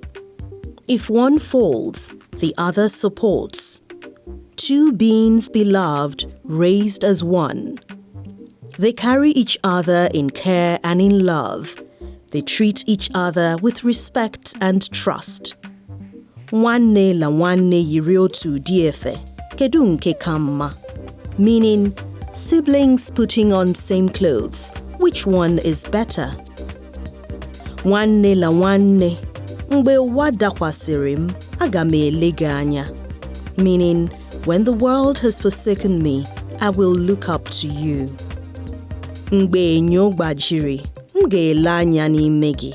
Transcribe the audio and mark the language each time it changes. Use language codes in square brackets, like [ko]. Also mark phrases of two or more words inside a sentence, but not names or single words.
[en] If one falls, the other supports. Two beings beloved, raised as one. They carry each other in care and in love. They treat each other with respect and trust. [ig] Nwanne la nwanne yiri otu diefe, kedu nke kama? [en] Meaning, siblings putting on same clothes. Which one is better? [ig] Nwanne la nwanne, mgbe ụwa dakwasịrị m, aga m ele gị anya. [en] Meaning, when the world has forsaken me, I will look up to you. [ig] Mgbe enyo gbajiri, m ga-ele anya n'ime gị.